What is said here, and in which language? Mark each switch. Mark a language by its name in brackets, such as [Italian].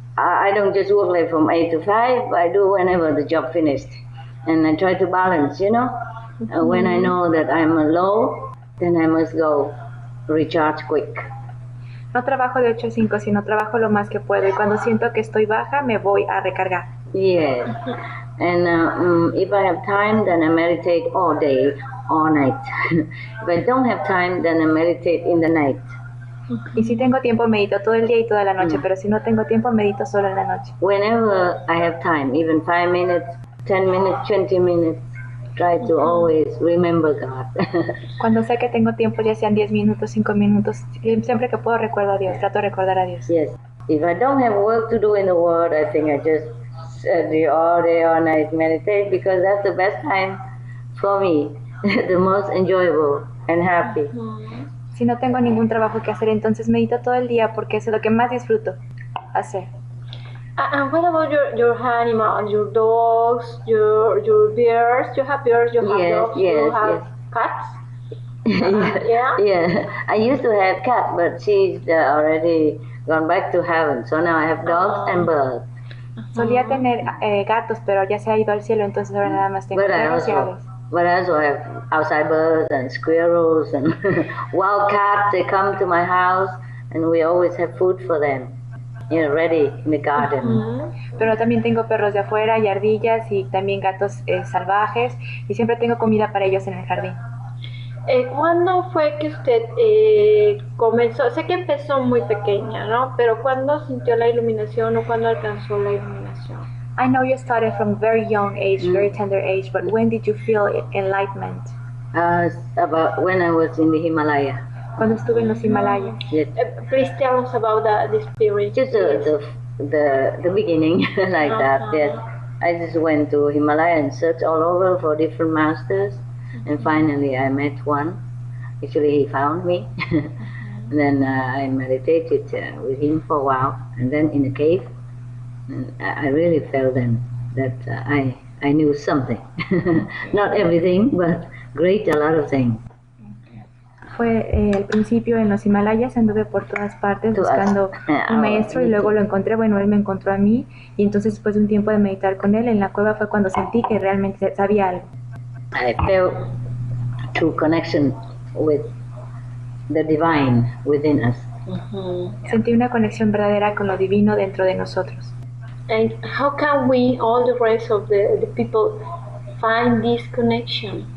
[English] I don't just work like from 8 to 5. I do whenever the job finished. And I try to balance, When I know that I'm low, then I must go recharge quick. [Spanish] No trabajo de 8 a 5, sino trabajo lo más que puedo. Y cuando siento que estoy baja, me voy a recargar. [English] Yes. And if I have time, then I meditate all day, all night. If I don't have time, then I meditate in the night. [Spanish] Y si tengo tiempo, medito todo el día y toda la noche. Pero si no tengo tiempo, medito solo en la noche. [English] Whenever I have time, even 5 minutes, 10 minutes, 20 minutes, try to always remember God. [Spanish] Cuando sé que tengo tiempo, ya sean 10 minutos, 5 minutos, siempre que puedo recuerdo a Dios, trato de recordar a Dios. [English] Yes. If I don't have work to do in the world, I think I just do all day, all night meditate, because that's the best time for me, the most enjoyable and happy. [Spanish] Si no tengo ningún trabajo que hacer, entonces medito todo el día porque es lo que más disfruto hacer. [English] And what about your animals, your dogs, your bears? You have bears, you have dogs, you have cats? Yeah. I used to have cat, but she's already gone back to heaven. So now I have dogs and birds. [Spanish] Solía tener gatos, pero ya se ha ido al cielo, entonces ahora nada más tengo perros y aves. [English] But I also have outside birds and squirrels and wild cats. They come to my house, and we always have food for them. Ready in the garden. [Spanish] Pero también tengo perros de afuera y ardillas y también gatos salvajes y siempre tengo comida para ellos en el jardín. ¿Cuándo fue que usted comenzó? Sé que empezó muy pequeña, ¿no? Pero ¿cuándo sintió la iluminación o cuándo alcanzó la iluminación? [English] I know you started from very young age, very tender age, but when did you feel enlightenment? About when I was in the Himalaya. [Spanish] Cuando estuve en los Himalayas. [English] Yes. Please tell us about the experience. Just the beginning, like that. Yes. I just went to Himalaya and searched all over for different masters, and finally I met one. Actually, he found me. And then I meditated with him for a while, and then in a cave, and I really felt then that I knew something. Not everything, but great a lot of things. [Spanish] Fue al principio en los Himalayas, anduve por todas partes buscando un maestro y luego lo encontré, bueno, él me encontró a mí y entonces después de un tiempo de meditar con él en la cueva fue cuando sentí que realmente sabía algo. [English] I felt true connection with the divine within us. [Spanish] Sentí una conexión verdadera con lo divino dentro de nosotros. [English] And how can we, all the rest of the people, find this connection?